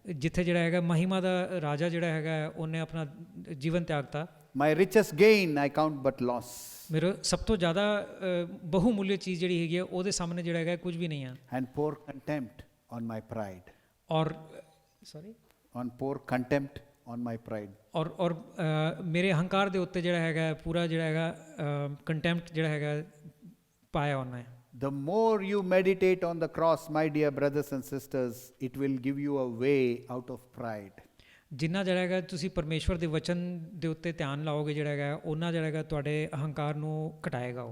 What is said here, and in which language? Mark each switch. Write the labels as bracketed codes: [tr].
[pa] ਜਿੱਥੇ ਜਿਹੜਾ ਹੈਗਾ ਮਹਿਮਾ ਦਾ ਰਾਜਾ ਜਿਹੜਾ ਹੈਗਾ ਉਹਨੇ ਆਪਣਾ ਜੀਵਨ ਤਿਆਗਤਾ। [en] My richest gain I count but loss. [pa] ਮੇਰਾ ਸਭ ਤੋਂ ਜ਼ਿਆਦਾ ਬਹੁਮੁੱਲੀ ਚੀਜ਼ ਜਿਹੜੀ ਹੈਗੀ ਹੈ ਉਹਦੇ ਸਾਹਮਣੇ ਜਿਹੜਾ ਹੈਗਾ ਕੁਝ ਵੀ ਨਹੀਂ ਹੈ। [en] And pour contempt on my pride. [pa] ਔਰ sorry [en] On pour contempt on my pride. [pa] ਔਰ ਮੇਰੇ ਅਹੰਕਾਰ ਦੇ ਉੱਤੇ ਜਿਹੜਾ ਹੈਗਾ ਪੂਰਾ ਜਿਹੜਾ ਹੈਗਾ ਕੰਟੈਂਪਟ ਜਿਹੜਾ ਹੈਗਾ ਪਾਇਆ ਉਹਨੇ। [en] The more you meditate on the cross, my dear brothers and sisters, it will give you a way out of pride. [pa] ਜਿੰਨਾ ਜਿਹੜਾ ਹੈਗਾ ਤੁਸੀਂ ਪਰਮੇਸ਼ਵਰ ਦੇ ਵਚਨ ਦੇ ਉੱਤੇ ਧਿਆਨ ਲਾਓਗੇ ਜਿਹੜਾ ਹੈਗਾ ਉਹਨਾਂ ਜਿਹੜਾ ਹੈਗਾ ਤੁਹਾਡੇ ਅਹੰਕਾਰ ਨੂੰ ਘਟਾਏਗਾ।